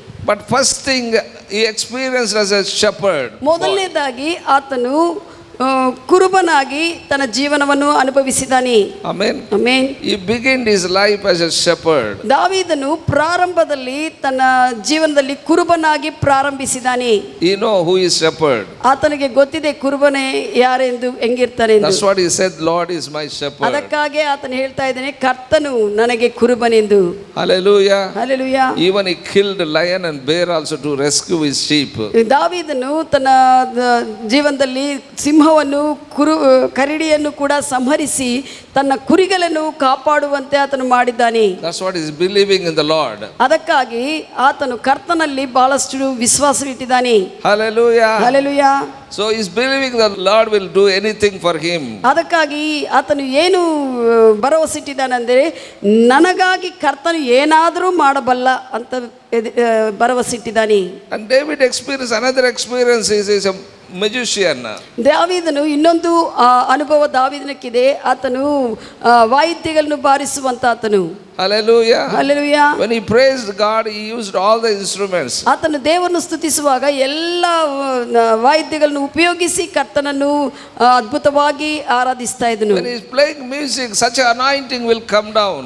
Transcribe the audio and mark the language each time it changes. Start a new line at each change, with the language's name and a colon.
English: But first thing he experienced as a shepherd.
Kannada: ಮೊದಲನೇದಾಗಿ ಆತನು ಕುರುಬನಾಗಿ ತನ್ನ ಜೀವನವನ್ನು ಅನುಭವಿಸಿದ್ದಾನೆ.
English: Amen.
Kannada: Amen.
English: He began his life as a shepherd.
Kannada: ದಾವೀದನು ಪ್ರಾರಂಭದಲ್ಲಿ ತನ್ನ ಜೀವನದಲ್ಲಿ ಕುರುಬನಾಗಿ ಪ್ರಾರಂಭಿಸಿದ್ದಾನೆ.
English: You know who is shepherd?
Kannada: ಆತನಿಗೆ ಗೊತ್ತಿದೆ ಕುರುಬನೇ ಯಾರೆಂದು, ಹೆಂಗಿರ್ತಾನೆ ಎಂದು.
English: That's what he said, Lord is my shepherd.
Kannada: ಅದಕ್ಕಾಗಿ ಆತನು ಹೇಳ್ತಾ ಇದ್ದಾನೆ, ಕರ್ತನು ನನಗೆ ಕುರುಬನೆಂದು.
English: Hallelujah.
Kannada: Hallelujah.
English: Even he killed lion and bear also to rescue his sheep.
Kannada: ದಾವೀದನು ತನ್ನ ಜೀವನದಲ್ಲಿ ಸಿಂಹವನ್ನು ಕರಡಿಯನ್ನು ಕೂಡ ಸಂಹರಿಸಿ ತನ್ನ ಕುರಿಗಳನ್ನು ಕಾಪಾಡುವಂತೆ ಆತನು ಮಾಡಿದ್ದಾನೆ.
English: That's what he is believing in the Lord.
Kannada: ಅದಕ್ಕಾಗಿ ಆತನು ಕರ್ತನಲ್ಲಿ ಬಹಳಷ್ಟು ವಿಶ್ವಾಸವಿಟ್ಟಿದ್ದಾನೆ.
English: Hallelujah.
Kannada: Hallelujah.
English: So he is believing that Lord will do anything for him.
Kannada: ಅದಕ್ಕಾಗಿ ಆತನು ಏನು ಭರವಸೆಟ್ಟಿದ್ದಾನೆಂದರೆ, ನನಗಾಗಿ ಕರ್ತನು ಏನಾದರೂ ಮಾಡಬಲ್ಲ ಅಂತ ಭರವಸೆಟ್ಟಿದ್ದಾನೆ.
English: And David experienced another experience. He is a magician.
Kannada: ದಾವೀದನು ಇನ್ನೊಂದು ಅನುಭವ ದಾವೀದನಕ್ಕಿದೆ. ಆತನು ವಾಯಿದ್ಯಗಳನ್ನು ಬಾರಿಸುವಂತ ಆತನು.
English: Hallelujah.
Kannada: Hallelujah.
English: When he praised God, he used all the instruments.
Kannada: ಆತನು ದೇವರನ್ನು ಸ್ತುತಿಸುವಾಗ ಎಲ್ಲ ವಾಯಿದ್ಯಗಳನ್ನು ಉಪಯೋಗಿಸಿ ಕರ್ತನನ್ನು ಅದ್ಭುತವಾಗಿ ಆರಾಧಿಸ್ತಾ ಇದ್ದನು.
English: When he is playing music, such an anointing will come down.